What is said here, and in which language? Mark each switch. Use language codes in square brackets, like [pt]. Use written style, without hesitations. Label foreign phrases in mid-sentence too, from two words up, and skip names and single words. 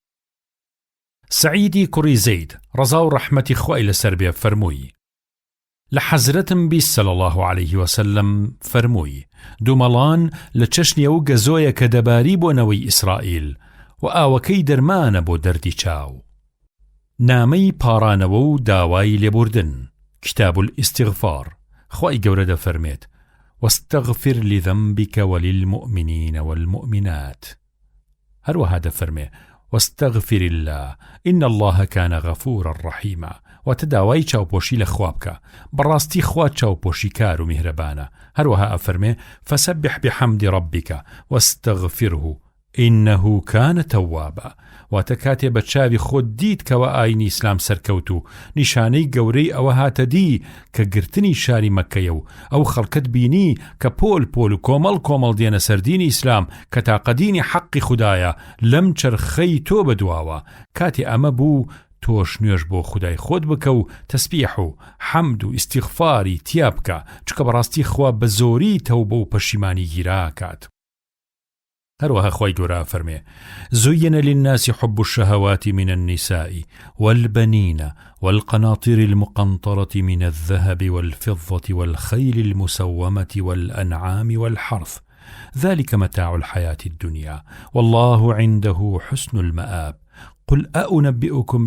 [ckb] سعیدی کوڕی زەید ڕەزا و ڕەحمەتی خوای لەسەر بێ فەرمووی لە حەزرەتم بیست [ar] صلی الله علیه وسلم [ckb] فەرمووی دوومەڵان لە چەشنیە و گەزۆیە کە دەباری بۆنەوەی ئیسرائیل و ئاوەکەی دەرمانە بۆ دەردی چاو. نامەی پاڕانەوە و داوای لێبوردن، [ar] کتاب الاستغفار. [ckb] خوای گەورە دەفەرمێت [ar] واستغفر لذنبك وللمؤمنين والمؤمنات. [ckb] هەروەها دەفەرمێ [ar] واستغفر الله إن الله كان غفورا رحيما. [ckb] وتداوای چاوپۆشی لە خوا بکە، بەڕاستی خوا چاوپۆشی کار و میهرەبانە. هەروەها ئەفەرمێ [ar] فسبح بحمد ربك واستغفره إنه كان توابا. [ckb] واتە کاتێ بە چاوی خۆت دیت کەوە ئاینی ئیسلام سەرکەوت و نیشانەی گەورەی ئەوە هاتە دی کە گرتنی شاری مەککەیە و ئەو خەڵکت بینی کە پۆل پۆل و کۆمەڵ کۆمەڵ دێنە سەردینی ئیسلام کە تاقەدینی حەقی خودایە لەم چرخەی تۆ بەدواوە. کاتێ ئەمە بوو تۆش نوێژ بۆ خودای خۆت بکە و تەسبیح و حەمد و ئیستیغفاری تیا بکە، چکە بەڕاستی خوا بە زۆری تەوبە و پەشیمانی گیراکات. هەروەها خوای گەورە فەرمێ: [ar] زين للناس حب الشهوات من النساء والبنين والقناطير المقنطرة من الذهب والفضة والخيل المسومة والأنعام والحرث ذلك متاع الحياة الدنيا والله عنده حسن المآب قل أنبئكم